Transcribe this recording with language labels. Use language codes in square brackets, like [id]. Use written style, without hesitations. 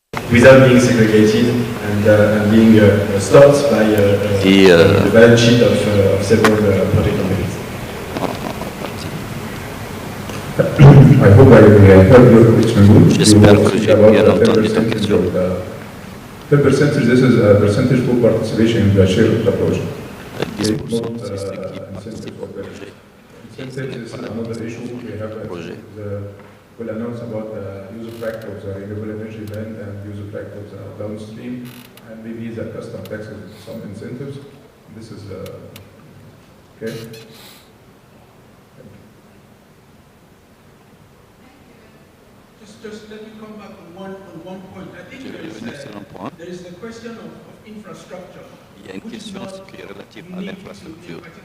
[en] without being segregated and being stopped by the balance sheet of several project companies. I hope I heard your question good. [fr] J'espère que j'ai bien entendu ta question. [en] The percentage, this is a percentage for participation in the share of the project. [fr] 10%, c'est ce qui participe au projet. [en] Incentives is another issue we have. We'll announce about the user factor of the renewable energy land and user factor of the downstream, and maybe the custom taxes, some incentives. This is okay. Just let me come back on one point. I think there is the question of infrastructure. [fr] Il y a une question qui est relative à l'infrastructure.